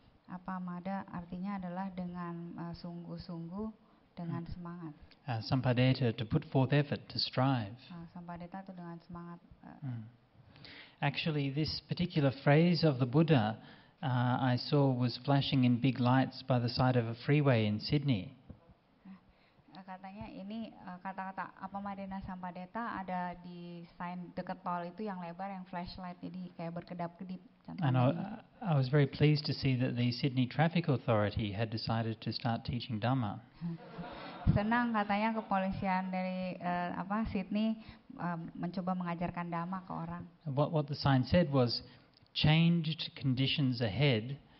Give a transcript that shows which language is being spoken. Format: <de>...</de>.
<id>Apamada artinya adalah dengan sungguh-sungguh, dengan semangat.</id> <en>Sampadeta, to put forth effort, to strive.</en> <id>Sampadeta itu dengan semangat.</id> <en>Actually, this particular phrase of the Buddha I saw was flashing in big lights by the side of a freeway in Sydney.</en> <id>Katanya ini kata-kata</id> <pi>apamadena sampadeta</pi> <id>ada di sign dekat tol itu yang lebar, yang flashlight, jadi kayak berkedap-kedip.</id> <en>And I was very pleased to see that the Sydney Traffic Authority had decided to start teaching Dhamma.</en> <id>Senang katanya kepolisian dari Sydney mencoba mengajarkan Dhamma ke orang.</id> <en>What the sign said was, changed conditions ahead</en>